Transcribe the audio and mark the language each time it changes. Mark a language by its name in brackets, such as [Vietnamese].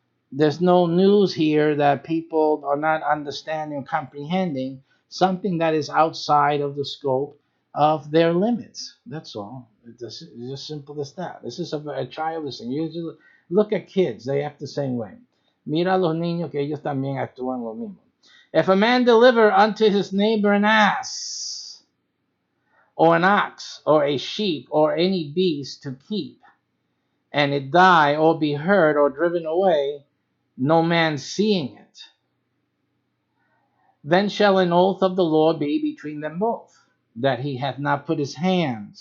[English] There's no news here that people are not understanding or comprehending something that is outside of the scope of their limits. That's all. It's just simple as that. This is a childish thing. You look at kids, they act the same way. [Spanish] Mira a los niños que ellos también actúan lo mismo. [English] If a man deliver unto his neighbor an ass, or an ox, or a sheep, or any beast to keep, and it die, or be hurt, or driven away, no man seeing it, then shall an oath of the Lord be between them both, that he hath not put his hand.